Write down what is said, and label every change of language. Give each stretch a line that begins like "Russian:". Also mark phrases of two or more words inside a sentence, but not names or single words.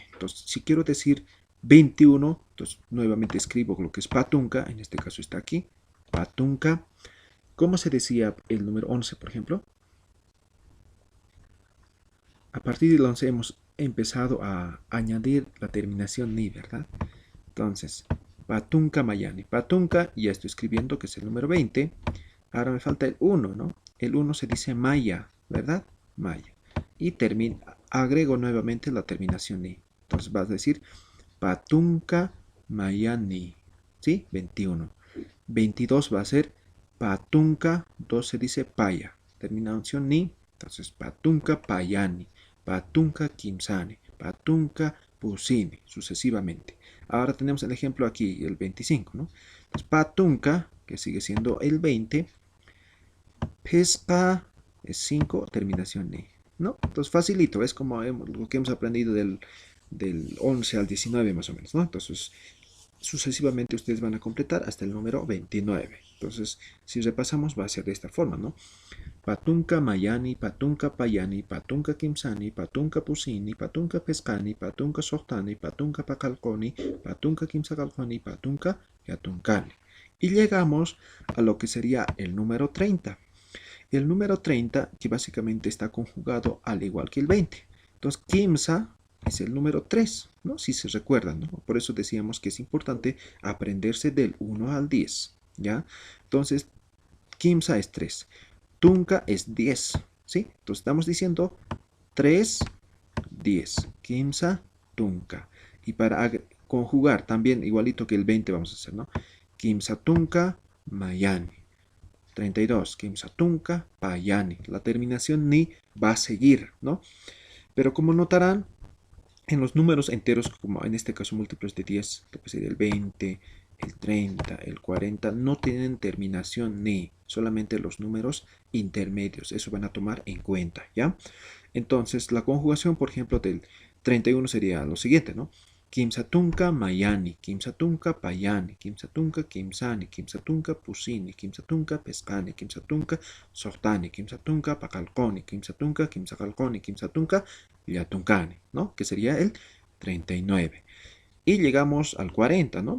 Spanish: Entonces, si quiero decir 21, entonces nuevamente escribo lo que es patunca, en este caso está aquí, patunca. ¿Cómo se decía el número 11, por ejemplo? A partir del 11 hemos empezado a añadir la terminación ni, ¿verdad? Entonces,
Aymara: patunca mayani.
Spanish: Patunca, ya estoy escribiendo que es el número 20. Ahora me falta el 1, ¿no? El 1 se dice maya, ¿verdad? Maya. Y agrego nuevamente la terminación ni. Entonces vas a decir
Aymara: patunca mayani.
Spanish: ¿Sí? 21. 22 va a ser patunca, 2 se dice paya. Terminación ni. Entonces
Aymara: patunca payani. Patunca kimsani. Patunca pusini.
Spanish: Sucesivamente. Ahora tenemos el ejemplo aquí, el 25, ¿no? Entonces patunca, que sigue siendo el 20. Pesca es 5, terminación ni, ¿no? Entonces facilito, es como lo que hemos aprendido del 11 al 19 más o menos, ¿no? Entonces sucesivamente ustedes van a completar hasta el número 29. Entonces si repasamos va a ser de esta forma, ¿no?
Aymara: Patunca mayani, patunca payani, patunca kimsani, patunca pusini, patunca pescani, patunca sohtani, patunca pacalconi, patunca kimsacalconi, patunca yatuncani.
Spanish: Y llegamos a lo que sería el número 30. El número 30, que básicamente está conjugado al igual que el 20. Entonces, kimsa es el número 3, ¿no? Si se recuerdan, ¿no? Por eso decíamos que es importante aprenderse del 1 al 10, ¿ya? Entonces, kimsa es 3. Tunca es 10, ¿sí? Entonces, estamos diciendo 3, 10.
Aymara: Kimsa tunka.
Spanish: Y para conjugar también, igualito que el 20 vamos a hacer, ¿no?
Aymara: Kimsa tunka mayani. 32. Kimsa tunka payani.
Spanish: La terminación ni va a seguir, ¿no? Pero como notarán, en los números enteros, como en este caso múltiplos de 10, lo que sería el 20, el 30, el 40, no tienen terminación ni, solamente los números intermedios. Eso van a tomar en cuenta, ¿ya? Entonces, la conjugación, por ejemplo, del 31 sería lo siguiente, ¿no?
Aymara: Kimsatunka mayani, kimsatunka payani, kimsatunka kimsani, kimsatunka pusini, kimsatunka pescani, kimsatunka sohtani, kimsatunka pacalconi, kimsatunka kimsacalconi, kimsatunka yatuncani,
Spanish: ¿no? Que sería el 39. Y llegamos al 40, ¿no?